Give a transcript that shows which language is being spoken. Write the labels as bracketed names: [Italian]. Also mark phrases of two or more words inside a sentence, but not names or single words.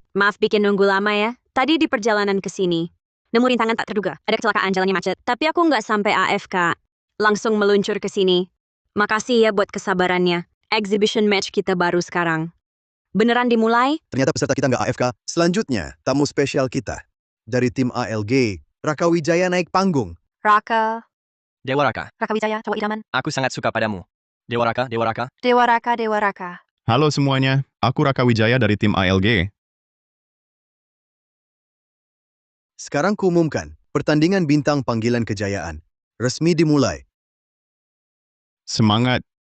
[Indonesian] Maaf bikin nunggu lama ya. Tadi di perjalanan ke sini, nemu rintangan tak terduga. Ada kecelakaan, jalannya macet. Tapi aku nggak sampai AFK. Langsung meluncur ke sini. Makasih ya buat kesabarannya. [English] Exhibition match [Indonesian] kita baru sekarang. Beneran dimulai? Ternyata peserta kita nggak AFK. Selanjutnya, tamu spesial kita. Dari tim ALG, Raka Wijaya naik panggung. Raka. Dewa Raka, Raka Wijaya, cowok idaman. aku sangat suka padamu. Dewa Raka, Dewa Raka. Dewa Raka, Dewa Raka. Halo semuanya, aku Raka Wijaya dari tim ALG. Sekarang kuumumkan, pertandingan bintang panggilan kejayaan. Resmi dimulai. Semangat.